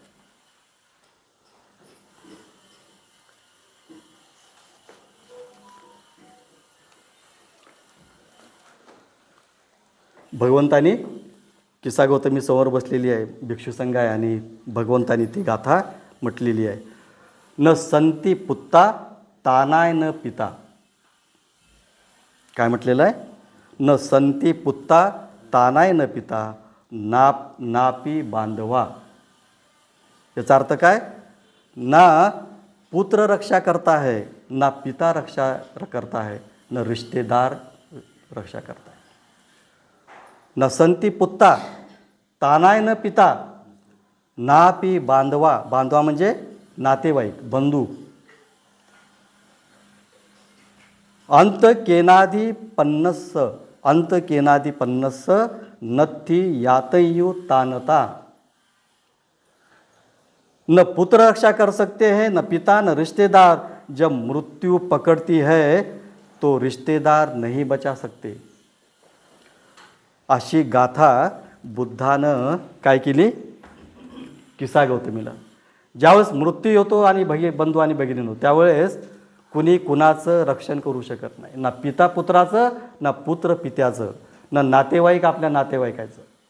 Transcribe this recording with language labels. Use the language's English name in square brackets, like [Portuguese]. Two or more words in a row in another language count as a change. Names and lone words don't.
[Marathi] भगवंतानी, किसा गौतमी समोर बसलेली आहे, भिक्षू संघ आहे, आणि भगवंतानी ती गाथा म्हटलेली आहे. [Pali] न संती पुत्ता तानाय न पिता. [Marathi] काय म्हटलेलं आहे? [Pali] न संती पुत्ता तानाय न पिता नापी बांधवा. [Marathi] याचा अर्थ काय? [Hindi] ना पुत्र रक्षा करता है, ना पिता रक्षा करता है, न रिश्तेदार रक्षा करता है. [Pali] न संती पुत्ता तानाय न पिता नापी बांधवा. [Marathi] बांधवा म्हणजे नातेवाईक, बंधू. [Pali] अंत केनादी पन्नस नत्थी यातयु तानता. [Hindi] न पुत्र रक्षा कर सकते हैं, न पिता, न रिश्तेदार. जब मृत्यु पकड़ती है तो रिश्तेदार नहीं बचा सकते. [Marathi] अशी गाथा बुद्धानं काय केली? किसा गौतमीला. ज्यावेळेस मृत्यू होतो आणि बंधू आणि भगिनीनो, त्यावेळेस कुणी कुणाचं रक्षण करू शकत नाही. ना पिता पुत्राचं, ना पुत्र पित्याचं, ना नातेवाईक आपल्या नातेवाईकाचं.